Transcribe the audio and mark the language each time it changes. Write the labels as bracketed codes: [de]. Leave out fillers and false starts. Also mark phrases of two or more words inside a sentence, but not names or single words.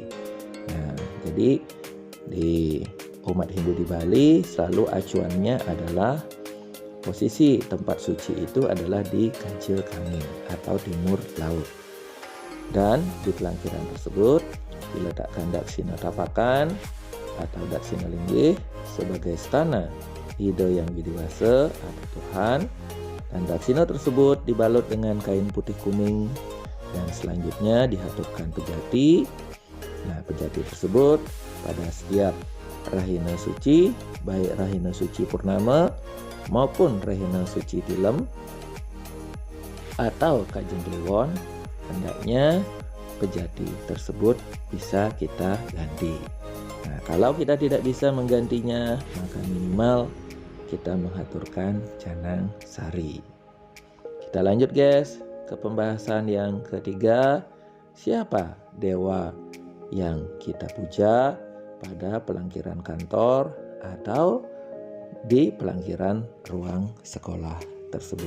[id] Nah, jadi di umat Hindu di Bali selalu acuannya adalah posisi tempat suci itu adalah di [ban] kancil kangin [id] atau timur laut. Dan di pelangkiran tersebut diletakkan daksina tapakan atau daksina linggih sebagai stana ide yang widiwasa atau Tuhan, dan daksina tersebut dibalut dengan kain putih kuning dan selanjutnya dihatupkan pejati. Nah, pejati tersebut pada setiap rahina suci, baik rahina suci purnama maupun rahina suci tilem atau kajeng kliwon, hendaknya pejati tersebut bisa kita ganti. Nah, kalau kita tidak bisa menggantinya, maka minimal kita mengaturkan canang sari. Kita lanjut guys ke pembahasan yang ketiga, siapa dewa yang kita puja pada pelangkiran kantor atau di pelangkiran ruang sekolah tersebut.